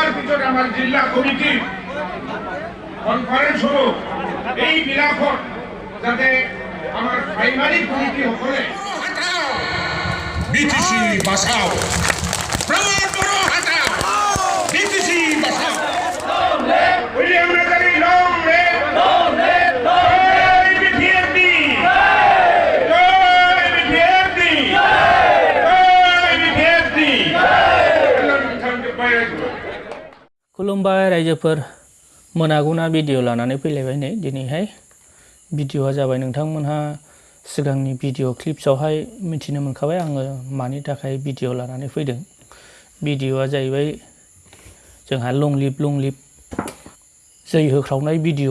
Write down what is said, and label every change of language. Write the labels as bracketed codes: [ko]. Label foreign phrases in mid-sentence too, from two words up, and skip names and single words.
[as] পিছত আমাৰ জিলা কমিটিৰ কনফাৰেন্স হ'ব। এই বিলাকত যাতে আমাৰ প্ৰাইমাৰী কমিটিসকলে [hi] BTC বাঁচাও, প্রমাণ করো হাটাও, BTC বাঁচাও। উইলিয়াম নাজারি [en] long live [hi] জয় বিটিএফডি, জয় বিটিএফডি, জয় বিটিএফডि। [brx] खुलुमबाय रायजोफोर, मोनागुना भिडिअ लानानै फैलायबाय नै दिनैहाय। भिडिअआ जाबाय नोंथांमोनहा सिगांनि भिडिअ क्लिप्सआवहाय मिथिनो मोनखाबाय आङो मानि थाखाय भिडिअ लानानै फैदों। भिडिअआ जाहैबाय जोंहा [en] long live [brx] जै होख्रावनाय भिडिअ।